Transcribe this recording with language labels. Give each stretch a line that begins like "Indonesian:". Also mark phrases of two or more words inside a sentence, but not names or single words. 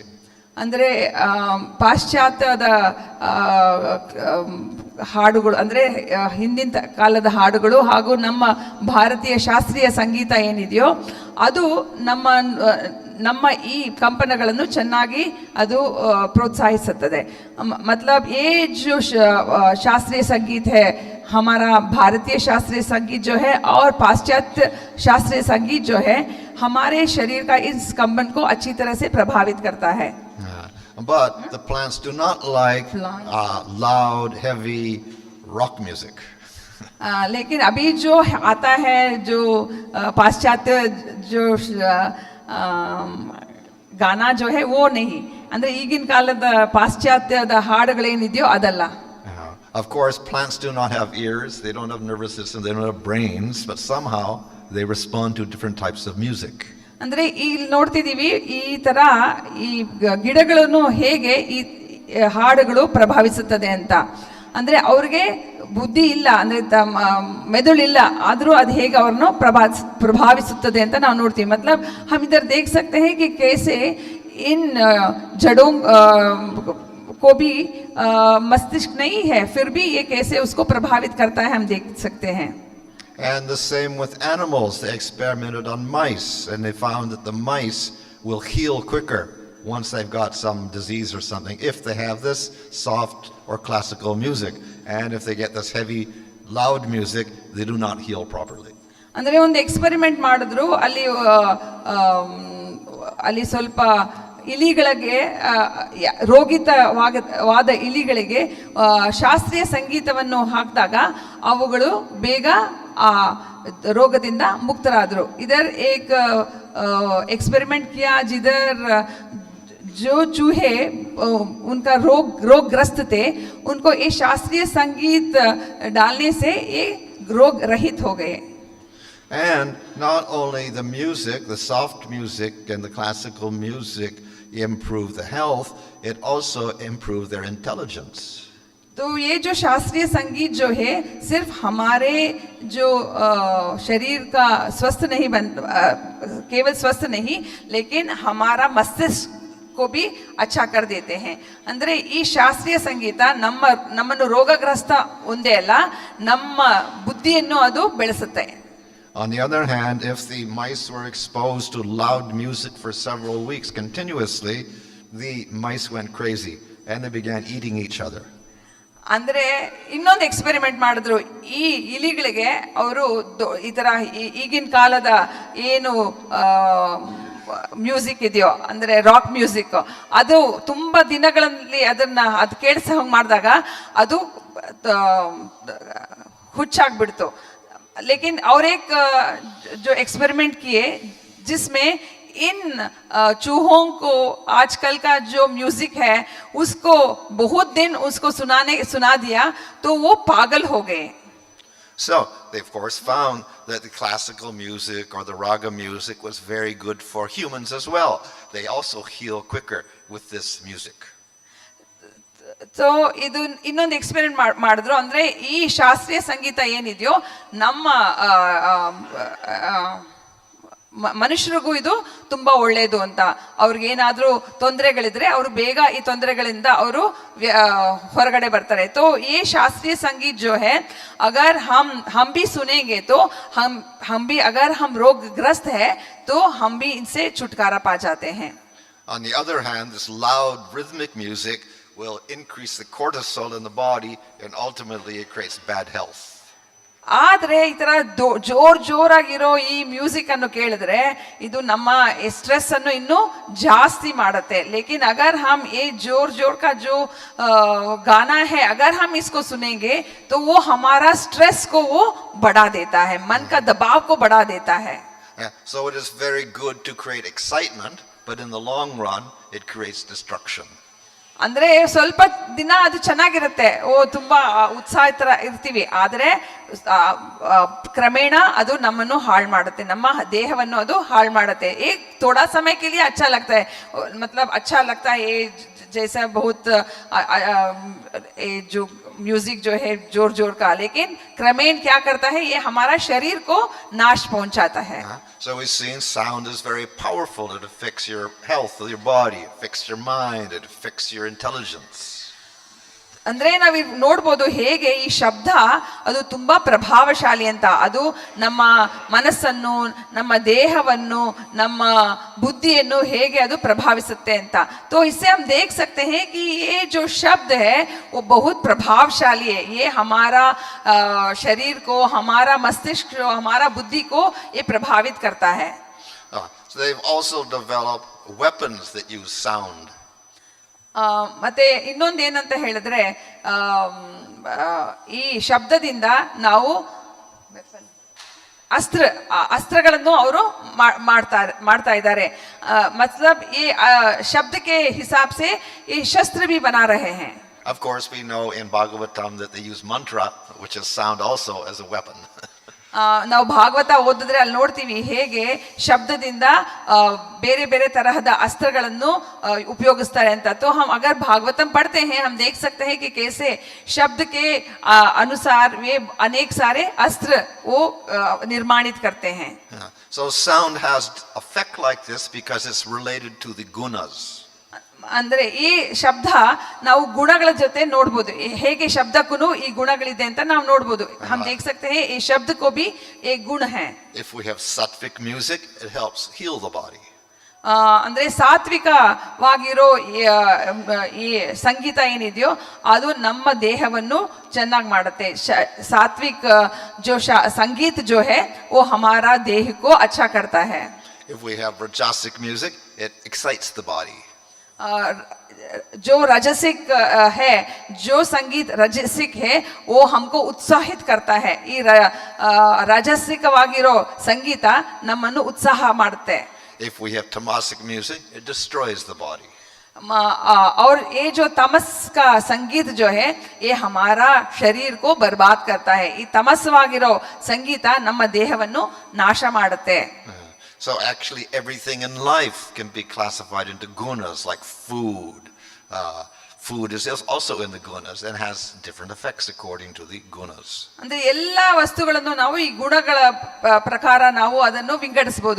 Kannada: ಅಂದ್ರೆ ಪಾಶ್ಚಾತ್ಯದ ಹಾಡುಗಳು, ಅಂದ್ರೆ ಹಿಂದಿನ ಕಾಲದ ಹಾಡುಗಳು ಹಾಗೂ ನಮ್ಮ ಭಾರತೀಯ ಶಾಸ್ತ್ರೀಯ ಸಂಗೀತ ಏನಿದೆಯೋ ಅದು ನಮ್ಮ ಈ ಕಂಪನಗಳನ್ನು ಚೆನ್ನಾಗಿ ಅದು ಪ್ರೋತ್ಸಾಹಿಸುತ್ತದೆ.
Hindi: मतलब ये जो शास्त्रीय संगीत है, हमारा भारतीय शास्त्रीय संगीत जो है और पाश्चात्य शास्त्रीय संगीत जो है, हमारे शरीर का इस कंपन को अच्छी तरह से प्रभावित करता है.
English: But the plants do not like loud, heavy rock music.
Hindi: लेकिन अभी जो आता है जो पाश्चात्य जो गाना जो है वो नहीं,
Kannada: ಅಂದ್ರೆ ಈಗಿನ ಕಾಲದ ಪಾಶ್ಚಾತ್ಯದ ಹಾಡುಗಳೇನಿದೆಯೋ ಅದಲ್ಲ.
English: Of course, plants do not have ears, they don't have nervous system, they don't have brains, but somehow they respond to different types of music.
Kannada: ಅಂದ್ರೆ ಇಲ್ಲಿ ನೋಡ್ತಿದೀವಿ ಈ ತರ ಈ ಗಿಡಗಳನ್ನು ಹೇಗೆ ಈ ಹಾಡುಗಳು ಪ್ರಭಾವಿಸುತ್ತದೆ ಅಂತ. ಅಂದ್ರೆ ಅವ್ರಿಗೆ ಬುದ್ಧಿ ಇಲ್ಲ, ಅಂದ್ರೆ ಮೆದುಳಿಲ್ಲ, ಆದ್ರೂ ಅದು ಹೇಗೆ ಅವ್ರನ್ನು प्रभाविಸುತ್ತದೆ ಅಂತ ನಾವು ನೋಡ್ತೀವಿ.
Hindi: मतलब हम इधर देख सकते हैं कि कैसे इन जड़ों को भी मस्तिष्क नहीं है, फिर भी ये कैसे उसको प्रभावित करता है हम देख सकते हैं.
English: And the same with animals. They experimented on mice, and they found that the mice will heal quicker once they've got some disease or something, if they have this soft or classical music. And if they get this heavy, loud music, they do not heal properly.
Kannada: ಅಂದರೆ ಒಂದು ಎಕ್ಸ್ಪೆರಿಮೆಂಟ್ ಮಾಡಿದ್ರು, ಅಲ್ಲಿ ಸ್ವಲ್ಪ ಇಲಿಗಳಿಗೆ ರೋಗಿತವಾದ ಇಲಿಗಳಿಗೆ ಶಾಸ್ತ್ರೀಯ ಸಂಗೀತವನ್ನು ಹಾಕಿದಾಗ ಅವುಗಳು ಬೇಗ ಆ ರೋಗದಿಂದ ಮುಕ್ತರಾದರು.
Hindi: ಇದರ एक एक्सपेरिमेंट किया जिधर जो चूहे उनका रोगग्रस्त थे, उनको ये शास्त्रीय संगीत डालने से ये रोग रहित हो गए.
English: And not only the music, the soft music and the classical music improve the health, it also improved their intelligence.
Hindi: तो ये जो शास्त्रीय संगीत जो है सिर्फ हमारे जो शरीर का स्वस्थ नहीं केवल स्वस्थ नहीं, लेकिन हमारा मस्तिष्क को भी अच्छा कर देते हैं.
Kannada: ಅಂದ್ರೆ ಈ ಶಾಸ್ತ್ರೀಯ ಸಂಗೀತ ನಮ್ಮನ್ನು ರೋಗಗ್ರಸ್ತ ಒಂದೇ ಅಲ್ಲ, ನಮ್ಮ ಬುದ್ಧಿಯನ್ನು ಅದು ಬೆಳೆಸುತ್ತೆ.
English: On the other hand, if the mice were exposed to loud music for several weeks continuously, the mice went crazy and they began eating each other.
Kannada: ಅಂದ್ರೆ ಇನ್ನೊಂದು ಎಕ್ಸ್ಪೆರಿಮೆಂಟ್ ಮಾಡಿದ್ರು. ಈ ಇಲಿಗಳಿಗೆ ಅವರು ಈ ತರ ಈಗಿನ ಕಾಲದ ಏನು ಮ್ಯೂಸಿಕ್ ಇದೆಯೋ, ಅಂದ್ರೆ
English: rock music,
Kannada: ಅದು ತುಂಬಾ ದಿನಗಳಲ್ಲಿ ಅದು ಕೇಳಿಸ ಹಂಗೆ ಮಾಡಿದಾಗ ಅದು ಹುಚ್ಚಾಗ್ಬಿಡ್ತು.
Hindi: लेकिन और एक जो एक्सपेरिमेंट किए जिसमें इन चूहों को आजकल का जो म्यूजिक है उसको बहुत दिन उसको सुना दिया तो वो पागल हो गए.
English: So they of course found that the classical music or the raga music was very good for humans as well. They also heal quicker with this music.
Kannada: ಸೊ ಇದು ಇನ್ನೊಂದು ಎಕ್ಸ್ಪೆರಿಮೆಂಟ್ ಮಾಡಿದ್ರು. ಅಂದ್ರೆ ಈ ಶಾಸ್ತ್ರೀಯ ಸಂಗೀತ ಏನಿದೆಯೋ ನಮ್ಮ ಮನುಷ್ಯರಿಗೂ ಇದು ತುಂಬಾ ಒಳ್ಳೆಯದು ಅಂತ. ಅವ್ರಿಗೇನಾದ್ರೂ ತೊಂದರೆಗಳಿದ್ರೆ ಅವರು ಬೇಗ ಈ ತೊಂದರೆಗಳಿಂದ ಅವರು ಹೊರಗಡೆ ಬರ್ತಾರೆ.
Hindi: तो ये शास्त्रीय संगीत जो है अगर हम भी सुनेंगे तो हम भी अगर हम रोगग्रस्त है तो हम भी इनसे छुटकारा पा जाते हैं.
English: On the other hand, this loud rhythmic music will increase the cortisol in the body and ultimately it creates bad health.
Kannada: ಆದರೆ ಈ ತರ ಜೋರಾಗಿರೋ ಈ ಮ್ಯೂಸಿಕ್ ಅನ್ನು ಕೇಳಿದ್ರೆ ಇದು ನಮ್ಮ ಸ್ಟ್ರೆಸ್ ಅನ್ನು ಇನ್ನೂ ಜಾಸ್ತಿ ಮಾಡುತ್ತೆ.
Hindi: लेकिन अगर हम ये जोर का जो गाना है अगर हम इसको सुनेंगे तो वो हमारा स्ट्रेस को वो बढ़ा देता है, मन का दबाव को बढ़ा देता है.
English: So it is very good to create excitement, but in the long run it creates destruction.
Kannada: ಅಂದ್ರೆ ಸ್ವಲ್ಪ ದಿನ ಅದು ಚೆನ್ನಾಗಿರುತ್ತೆ, ತುಂಬಾ ಉತ್ಸಾಹಿತರ ಇರ್ತೀವಿ, ಆದ್ರೆ ಕ್ರಮೇಣ ಅದು ನಮ್ಮನ್ನು ಹಾಳು ಮಾಡುತ್ತೆ, ನಮ್ಮ ದೇಹವನ್ನು ಅದು ಹಾಳು ಮಾಡುತ್ತೆ.
Hindi: एक थोड़ा समय के लिए अच्छा लगता है, मतलब अच्छा लगता है ये जैसा बहुत जो म्यूजिक जो है जोर का, लेकिन क्रमेण क्या करता है ये हमारा शरीर को नाश पहुंचाता है.
English: So we've seen sound is very powerful. It affects your health of your body, it affects your mind, it affects your intelligence.
Kannada: ಅಂದ್ರೆ ನಾವು ನೋಡ್ಬೋದು ಹೇಗೆ ಈ ಶಬ್ದ ಅದು ತುಂಬಾ ಪ್ರಭಾವಶಾಲಿ ಅಂತ. ಅದು ನಮ್ಮ ಮನಸ್ಸನ್ನು, ನಮ್ಮ ದೇಹವನ್ನು, ನಮ್ಮ ಬುದ್ಧಿಯನ್ನು ಹೇಗೆ ಅದು ಪ್ರಭಾವಿಸುತ್ತೆ ಅಂತ.
Hindi: तो इससे हम देख सकते हैं कि ये जो शब्द है वो बहुत प्रभावशाली है. ये हमारा शरीर को, हमारा मस्तिष्क को, हमारा बुद्धि को ये प्रभावित करता है.
English: So they've also developed weapons that use sound.
Kannada: ಮತ್ತೆ ಇನ್ನೊಂದು ಏನಂತ ಹೇಳಿದ್ರೆ ಈ ಶಬ್ದದಿಂದ ನಾವು अस्त्रಗಳನ್ನು ಅವರು ಮಾಡ್ತಾ ಇದ್ದಾರೆ.
Hindi: मतलब ये शब्द के हिसाब से ये शस्त्र भी बना रहे हैं.
English: Of course we know in Bhagavatam that they use mantra, which is sound also, as a weapon.
Kannada: ನಾವು ಭಾಗವತ ಓದಿದ್ರೆ ಅಲ್ಲಿ ನೋಡ್ತೀವಿ ಹೇಗೆ ಶಬ್ದದಿಂದ ಬೇರೆ ಬೇರೆ ತರಹದ अस्त्रಗಳನ್ನು ಉಪಯೋಗಿಸ್ತಾರೆ ಅಂತ.
Hindi: तो हम अगर भागवतम पढ़ते हैं हम देख सकते हैं कि कैसे शब्द के अनुसार वे अनेक सारे अस्त्र वो निर्माणित करते हैं.
English: So sound has effect like this because it's related to the gunas.
Kannada: ಅಂದ್ರೆ ಈ ಶಬ್ದ ನಾವು ಗುಣಗಳ ಜೊತೆ ನೋಡ್ಬೋದು, ಹೇಗೆ ಶಬ್ದಕ್ಕೂ ಈ ಗುಣಗಳಿದೆ ಅಂತ ನಾವು ನೋಡ್ಬೋದು.
Hindi: हम देख सकते हैं ये शब्द को भी एक गुण है.
English: If we have sattvic music, it helps heal the body.
Kannada: ಅಂದ್ರೆ ಸಾತ್ವಿಕವಾಗಿರೋ ಈ ಸಂಗೀತ ಏನಿದೆಯೋ ಅದು ನಮ್ಮ ದೇಹವನ್ನು ಚೆನ್ನಾಗಿ ಮಾಡುತ್ತೆ.
Hindi: सात्विक जो संगीत जो है वो हमारा देह को अच्छा करता है.
English: If we have rajasic music, it excites the body.
Hindi: जो रजसिक है, जो संगीत रजसिक है वो हमको उत्साहित करता है.
Kannada: ಈ ರಾಜಸಿಕವಾಗಿರೋ ಸಂಗೀತ ನಮ್ಮನ್ನು ಉತ್ಸಾಹ ಮಾಡುತ್ತೆ.
English: If we have tamasic music, it destroys the body.
Hindi: और ये जो तमस का संगीत जो है ये हमारा शरीर को बर्बाद करता है.
Kannada: ಈ ತಮಸ್ವಾಗಿರೋ ಸಂಗೀತ ನಮ್ಮ ದೇಹವನ್ನು ನಾಶ ಮಾಡುತ್ತೆ.
English: So actually everything in life can be classified into gunas, like food. Food is also in the gunas and has different effects according to the gunas.
Kannada: ಅಂದ್ರೆ ಎಲ್ಲಾ ವಸ್ತುಗಳನ್ನು ನಾವು ಈ ಗುಣಗಳ ಪ್ರಕಾರ ನಾವು ಅದನ್ನು ವಿಂಗಡಿಸಬಹುದು.